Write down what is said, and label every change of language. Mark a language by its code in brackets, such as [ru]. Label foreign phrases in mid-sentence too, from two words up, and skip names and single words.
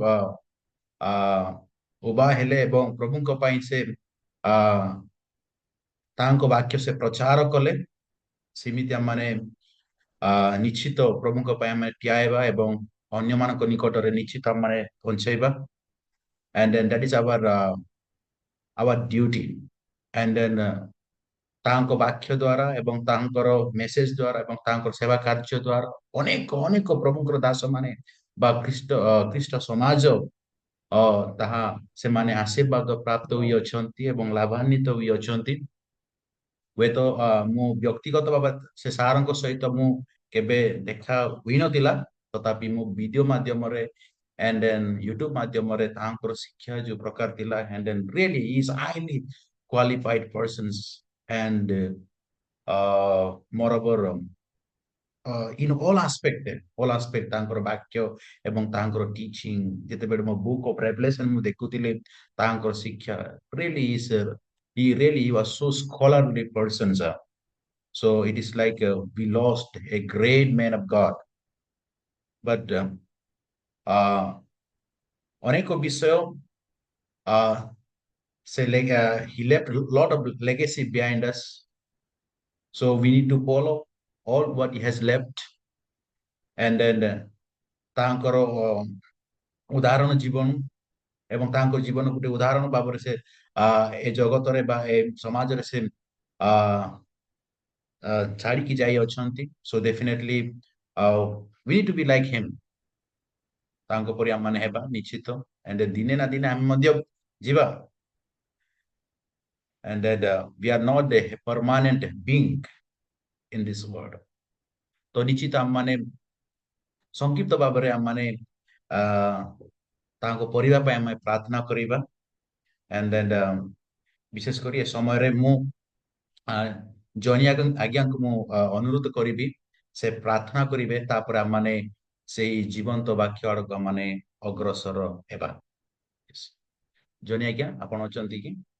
[or] ଉଭା ହେଲେ ଏବଂ ପ୍ରଭୁଙ୍କ ପାଇଁ ସେ ତାଙ୍କ ବାକ୍ୟ ସେ ପ୍ରଚାର କଲେ ସେମିତି ଆମମାନେ ନିଶ୍ଚିତ ପ୍ରଭୁଙ୍କ ପାଇଁ ଆମେ ଠିଆ ହେବା ଏବଂ ଅନ୍ୟମାନଙ୍କ ନିକଟରେ ନିଶ୍ଚିତ ଆମମାନେ ପହଞ୍ଚାଇବା [en] and then that is our duty and then [or] ତାଙ୍କ ବାକ୍ୟ ଦ୍ୱାରା ଏବଂ ତାଙ୍କର ମେସେଜ ଦ୍ୱାରା ଏବଂ ତାଙ୍କର ସେବା କାର୍ଯ୍ୟ ଦ୍ୱାରା ଅନେକ ଅନେକ ପ୍ରଭୁଙ୍କର ଦାସ ମାନେ ବା ଖ୍ରୀଷ୍ଟ ସମାଜ ତାହା ସେମାନେ ଆଶୀର୍ବାଦ ପ୍ରାପ୍ତ ହୋଇଅଛନ୍ତି ଏବଂ ଲାଭାନ୍ୱିତ ହୋଇଅଛନ୍ତି। ହୁଏତ ମୁଁ ବ୍ୟକ୍ତିଗତ ଭାବେ ସେ ସାରଙ୍କ ସହିତ ମୁଁ କେବେ ଦେଖା ହୋଇନଥିଲା, ତଥାପି ମୁଁ ଭିଡିଓ ମାଧ୍ୟମରେ [en] and then [or] YouTube ମାଧ୍ୟମରେ ତାଙ୍କର ଶିକ୍ଷା ଯୋଉ ପ୍ରକାର ଥିଲା [en] and then really is highly qualified persons and moreover in all aspect [or] ତାଙ୍କର ବାକ୍ୟ ଏବଂ ତାଙ୍କର ଟିଚିଂ ଯେତେବେଳେ ମୋ ବୁକ୍ ଅଫ ରେଭେଲେସନ ମୁଁ ଦେଖୁଥିଲି ତାଙ୍କର ଶିକ୍ଷା [en] really is he was so scholarly person sir. So it is like we lost a great man of God but [or] ଅନେକ ବିଷୟ [en] he left a lot of legacy behind us, so we need to follow all what he has left and then [or] ତାଙ୍କର ଉଦାହରଣ ଜୀବନ ଏବଂ ତାଙ୍କ ଜୀବନ ଗୋଟେ ଉଦାହରଣ ଭାବରେ ସେ ଏ ଜଗତରେ ବା ଏ ସମାଜରେ ସେ ଛାଡ଼ିକି ଯାଇ ଅଛନ୍ତି। [en] so definitely we need to be like him, [or] ତାଙ୍କ ପରି ଆମମାନେ ହେବା ନିଶ୍ଚିତ and ଦିନେ ନା ଦିନେ ଆମେ ମଧ୍ୟ ଯିବା [en] and that we are not a permanent being in this world। [or] ତ ନିଶ୍ଚିତ ଆମମାନେ ସଂକ୍ଷିପ୍ତ ଭାବରେ ଆମମାନେ ତାଙ୍କ ପରିବାର ପାଇଁ ଆମେ ପ୍ରାର୍ଥନା କରିବା [en] and then [or] ବିଶେଷ କରି ଏ ସମୟରେ ମୁଁ ଜନି ଆଜ୍ଞାଙ୍କୁ ମୁଁ ଅନୁରୋଧ କରିବି ସେ ପ୍ରାର୍ଥନା କରିବେ, ତାପରେ ଆମମାନେ ସେଇ ଜୀବନ୍ତ ବାକ୍ୟ ଆଡ଼କୁ ଆମମାନେ ଅଗ୍ରସର ହେବା। ଜନି ଆଜ୍ଞା ଆପଣ ଅଛନ୍ତି କି?